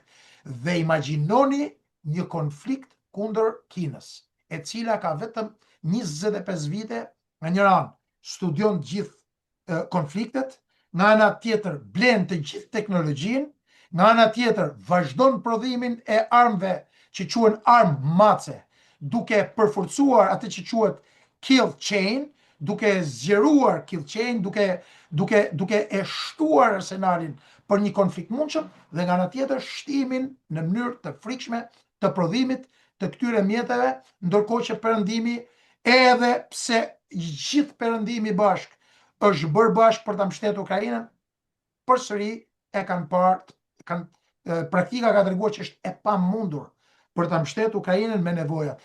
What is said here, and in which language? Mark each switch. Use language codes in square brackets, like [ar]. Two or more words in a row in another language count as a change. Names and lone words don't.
[sq] Dhe imagjinoni një konflikt kundër Kinës, e cila ka vetëm 25 vite nga njëra anë, studion gjithë konfliktet, nga ana tjetër blen të gjithë teknologjinë, nga ana tjetër vazhdon prodhimin e armëve që quhen armë mace, duke përforcuar atë që quhet [en] kill chain, [sq] duke [en] zgjeruar kill chain, [sq] duke e shtuar arsenalin për një konflikt mundshëm, dhe nga ana tjetër shtimin në mënyrë të frikshme të prodhimit të këtyre mjeteve, ndërkohë që perëndimi, edhe pse gjithë perëndimi bashk është bërë bashk për ta mbështetur Ukrainën, përsëri e kanë parë, praktika ka treguar që është e pamundur për ta mbështetur Ukrainën me nevojat.